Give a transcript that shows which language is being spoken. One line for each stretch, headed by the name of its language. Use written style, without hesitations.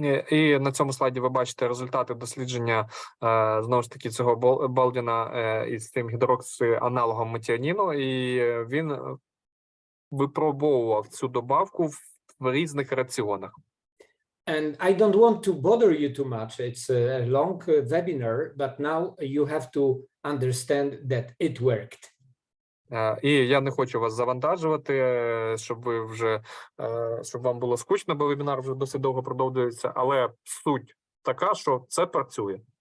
Ukrainian: І на цьому слайді ви бачите результати дослідження, знову ж таки, цього Балдіна із тим гідроксианалогом метіоніну, і він випробовував цю добавку в різних раціонах.
English: And I don't want to bother you too much. It's a long webinar, but now you have to understand that it worked.
Ukrainian: І я не хочу вас завантажувати, щоб ви вже щоб вам було скучно, бо вебінар вже досить довго продовжується. Але суть така, що це працює.